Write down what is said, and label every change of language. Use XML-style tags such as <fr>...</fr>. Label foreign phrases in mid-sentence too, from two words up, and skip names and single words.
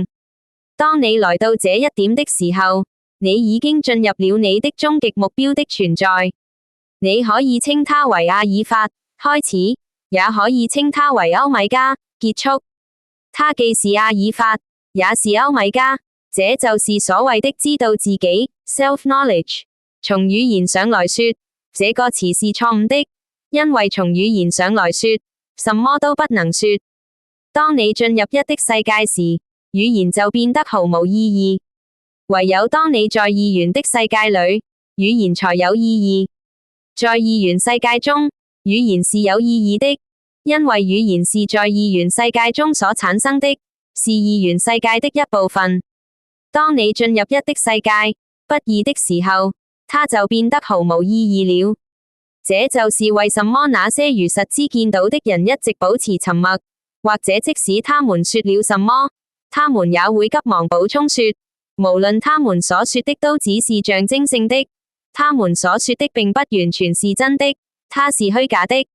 <zh>當你來到這一點的時候，你已經進入了你的終極目標的存在。你可以稱它為阿爾法開始，也可以稱它為歐米伽結束。它既是阿爾法，也是歐米伽，這就是所謂的知道自己 self-knowledge。從語言上來說，這個詞是錯誤的，因為從語言上來說，什麼都不能說。當你進入一的世界時，語言就變得毫無意義。唯有當你在二元的世界裏，語言才有意義。在二元世界中，語言是有意義的，因為語言是在二元世界中所產生的，是二元世界的一部分。當你進入一的世界，不二的時候，它就變得毫無意義了。這就是為什麼那些如實知見到的人一直保持沉默，或者即使他們說了什麼，他們也會急忙補充說，無論他們所說的都只是象徵性的，他們所說的並不完全是真的，它是虛假的。</zh>